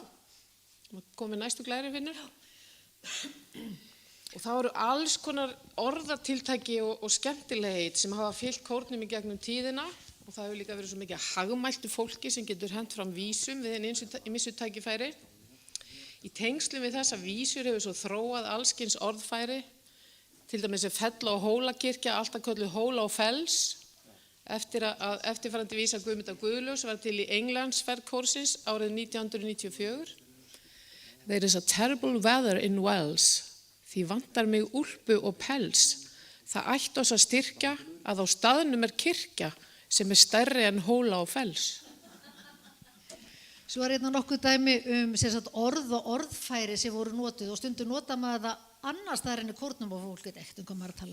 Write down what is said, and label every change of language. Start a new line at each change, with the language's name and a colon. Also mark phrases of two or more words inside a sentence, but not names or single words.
Icelandic: Komið næstu glæri finnur. Og það voru alls konar orðatiltæki og skemmtilegheit sem hafa fylgt kórnum í gegnum tíðina og það hefur líka verið svo mikið hagmæltu fólki sem getur hent fram vísum við ýmsu tækifæri. Í tengslum við þessa vísur hefur svo þróað allskyns orðfæri, til dæmis Fella- og Hólakirkja, alltaf kölluð Hóla og Fells, eftir að eftirfarandi vísa Guðmundar Guðlaugs var til í Englandsferð kórsins árið 1994.
English: There is a terrible weather in Wales.
Icelandic: Því vantar mig úlpu og pels. Það ætti oss að styrkja að á staðnum kirkja sem stærri en Hóla og Fells. Svo er nokkuð dæmi orð og orðfæri sem voru notuð og stundum nota maður það annars þar enn í kórnum og fólk veit ekkert hvað maður að tala.